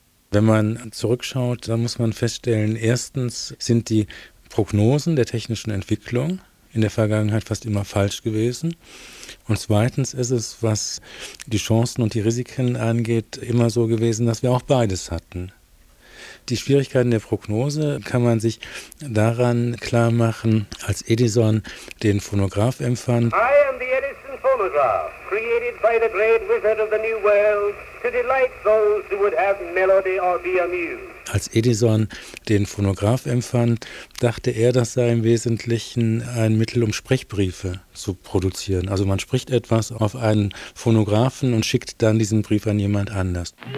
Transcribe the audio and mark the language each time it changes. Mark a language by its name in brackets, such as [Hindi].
[German] Wenn man zurückschaut, dann muss man feststellen, erstens sind die Prognosen der technischen Entwicklung in der Vergangenheit fast immer falsch gewesen. Und zweitens ist es, was die Chancen und die Risiken angeht, immer so gewesen, dass wir auch beides hatten. Die Schwierigkeiten der Prognose kann man sich daran klar machen, als Edison den Phonograph empfand. [English] I am the Edison Phonograph, created by the great wizard of the new world, to delight those who would have melody or be amused. [German] Als Edison den Phonograph empfand, dachte er, das sei im Wesentlichen ein Mittel, um Sprechbriefe zu produzieren. Also man spricht etwas auf einen Phonographen und schickt dann diesen Brief an jemand anders.